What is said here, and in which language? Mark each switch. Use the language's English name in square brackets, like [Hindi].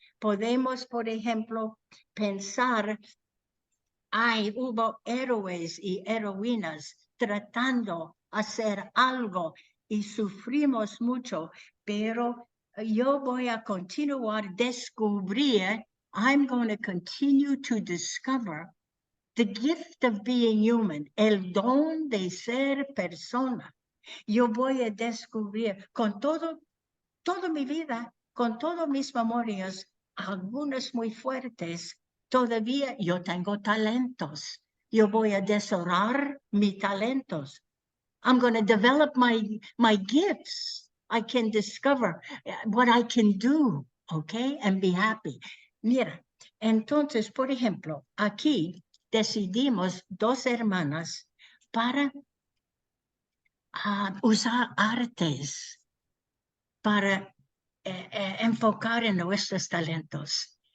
[Spanish] Podemos, por ejemplo, pensar, hubo héroes y heroínas tratando de hacer algo y sufrimos mucho, pero yo voy a continuar a descubrir, [English] I'm going to continue to discover the gift of being human, [Spanish] el don de ser persona. Yo voy a descubrir con toda mi vida, con todas mis memorias, algunas muy fuertes, todavía yo tengo talentos. Yo voy a desarrollar mis talentos. [English] I'm going to develop my gifts. I can discover what I can do, okay, and be happy. [Spanish] Mira, entonces, por ejemplo, aquí decidimos 2 hermanas para usar artes para enfocar en nuestros talentos.